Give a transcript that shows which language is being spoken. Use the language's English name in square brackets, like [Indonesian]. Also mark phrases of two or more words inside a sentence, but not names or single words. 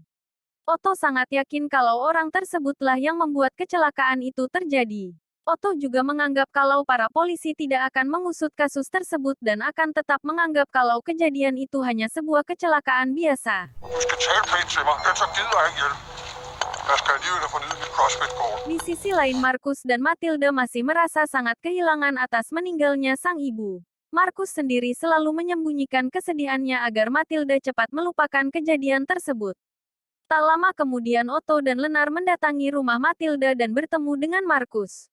[Indonesian] Otto sangat yakin kalau orang tersebutlah yang membuat kecelakaan itu terjadi. Otto juga menganggap kalau para polisi tidak akan mengusut kasus tersebut dan akan tetap menganggap kalau kejadian itu hanya sebuah kecelakaan biasa. [Danish] Jeg skal alligevel have fornyet mit CrossFit-kort. [Indonesian] Di sisi lain Markus dan Matilda masih merasa sangat kehilangan atas meninggalnya sang ibu. Markus sendiri selalu menyembunyikan kesedihannya agar Matilda cepat melupakan kejadian tersebut. Tak lama kemudian Otto dan Lenar mendatangi rumah Matilda dan bertemu dengan Markus.